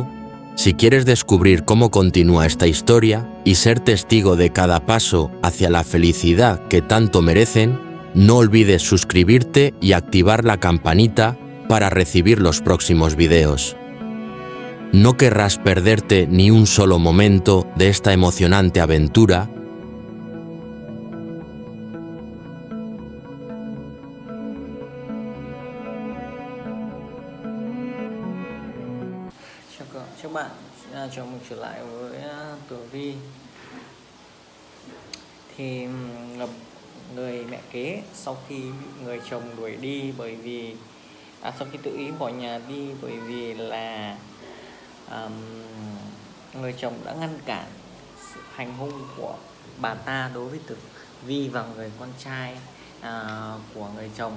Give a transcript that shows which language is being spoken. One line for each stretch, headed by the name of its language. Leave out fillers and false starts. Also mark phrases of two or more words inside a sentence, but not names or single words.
Spanish: Si quieres descubrir cómo continúa esta historia y ser testigo de cada paso hacia la felicidad que tanto merecen, no olvides suscribirte y activar la campanita para recibir los próximos videos. No querrás perderte ni un solo momento de esta emocionante aventura.
Vietnamese: Chào bạn, chào mừng trở lại với Tường Vi. Thì một người mẹ kế sau khi bị người chồng đuổi đi bởi vì sau khi tự ý bỏ nhà đi bởi vì là người chồng đã ngăn cản sự hành hung của bà ta đối với Tử Vi và người con trai của người chồng.